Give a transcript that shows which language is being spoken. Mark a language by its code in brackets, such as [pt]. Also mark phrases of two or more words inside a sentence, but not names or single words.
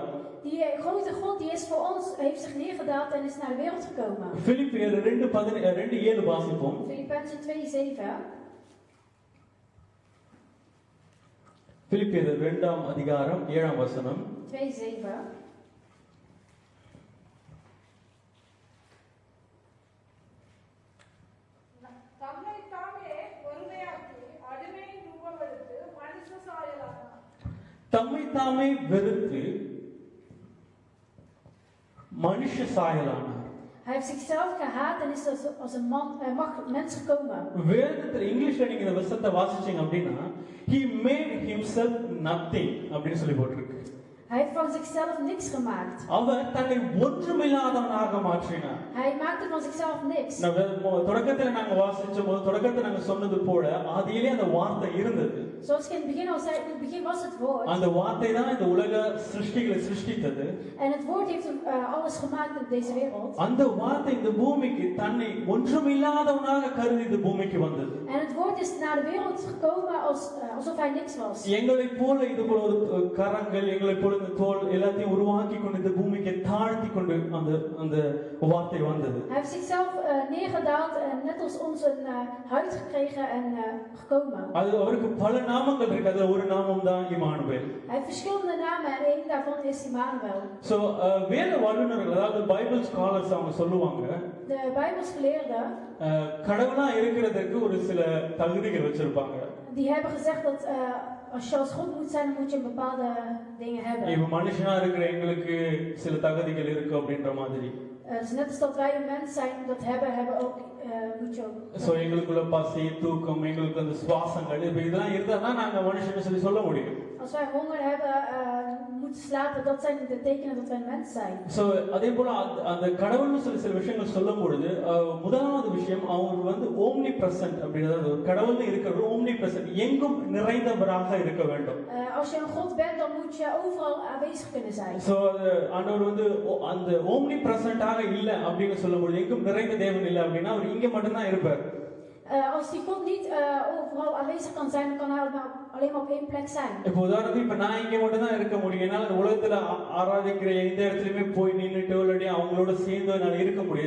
[nl] Die grote God die is voor ons, heeft zich neergedaald en is naar de wereld gekomen. [ta] பிலிப்பியர் 2:7 வாசிப்போம். [nl] Filippenzen 2:7. [ta] பிலிப்பியர் 2ஆம் அதிகாரம் 7ஆம் வசனம். [nl] 2:7. [ta] தம்மை தாமே வெறுத்து மனுஷ சாயலானார். [nl] Hij heeft zichzelf gehaat en is als een mens gekomen. [ta] வேதத்துல இங்கிலீஷ்ல நீங்க இந்த வசனத்தை வாசிச்சீங்க அப்படின்னா, [en] he made himself nothing [ta] அப்படின்னு சொல்லி போட்டிருக்கு. [nl] Hij heeft van zichzelf niks gemaakt. [ta] அவர் தன்னை ஒன்றுமில்லாதவனாக மாற்றினார். [nl] Hij maakte van zichzelf niks. [ta] தொடக்கத்துல நாங்க வாசிச்சோம், தொடக்கத்துல நாங்க சொன்னது போல ஆதியிலே அந்த வார்த்தை இருந்தது. [nl] Zoals ik in het begin al zei, in het begin was het woord. [ta] அந்த வார்த்தை தான் இந்த உலக சிருஷ்டிகளை சிருஷ்டித்தது. [nl] En het woord heeft alles gemaakt in deze wereld. [ta] அந்த வார்த்தை இந்த பூமிக்கு தன்னை ஒன்றுமில்லாதவனாக கருதி இந்த பூமிக்கு வந்தது. [nl] En het woord is naar de wereld gekomen alsof hij niks was. [ta] எங்களை போல இது போல ஒரு கரங்கள், எங்களை போல இந்த தோல் எல்லாத்தையும் உருவாக்கி கொண்டு இந்த பூமிக்கு தாழ்த்தி கொண்டு அந்த வார்த்தை வந்தது. [nl] Hij heeft zichzelf neergedaald en net als ons een huid gekregen en gekomen. [ta] அது அவருக்கு பல நாமங்கள் இருக்கு. அதுல ஒரு நாமம் தான் இம்மானுவேல். [nl] Hij heeft verschillende namen en één daarvan is Immanuel. [ta] சோ வேத வல்லுநர்கள், அதாவது [en] Bible scholars [ta] அவங்க சொல்லுவாங்க, [nl] De Bijbelsgeleerden [ta] கடவுளா இருக்கிறதுக்கு ஒரு சில தகுதிகள் வச்சிருப்பாங்க. [nl] die hebben gezegd dat als je als God moet zijn, dan moet je bepaalde dingen hebben. [ta] இப்ப மனுஷனா இருக்கிற எங்களுக்கு சில தகுதிகள் இருக்கு அப்படின்ற மாதிரி. [nl] Dus net als dat wij een mens zijn dat hebben ook moet je ook. [ta] சோ எங்களுக்குள்ள பசி, தூக்கம், எங்களுக்கு அந்த சுவாசங்கள் இதெல்லாம் இருந்தா நாங்க மனுஷன்னு சொல்ல முடியும். [nl] Als wij honger hebben, moeten slapen, dat zijn de tekenen dat wij een mens zijn. [ta] சோ அதே போல அந்த கடவுள்னு சில விஷயங்கள் சொல்லும் பொழுது முதலாவது விஷயம் அவர் வந்து [en] omni present [ta] அப்படின்றது, ஒரு கடவுள்னு இருக்கிறது [en] omni present, [ta] எங்கும் நிறைந்தவராக இருக்க வேண்டும். [nl] Als je een God bent, dan moet je overal aanwezig kunnen zijn. [ta] சோ ஆண்டவர் வந்து அந்த [en] omni present [ta] இல்ல அப்படின்னு சொல்லும் பொழுது, எங்கும் நிறைந்த தேவன் இல்ல அப்படின்னா அவர் இங்க மட்டும் தான் இருப்பார். [nl] Als die God niet overal aanwezig kan zijn, dan kan hij alleen maar op één plek zijn. [ta] இப்போ உதாரணத்துக்கு இப்ப நான் இங்க மட்டும் தான் இருக்க முடியும். என்னால இந்த உலகத்துல ஆராதிக்கிற எந்த இடத்துலயுமே போய் நின்னுட்டு இல்லாட்டி அவங்களோட சேர்ந்து என்னால இருக்க முடியாது.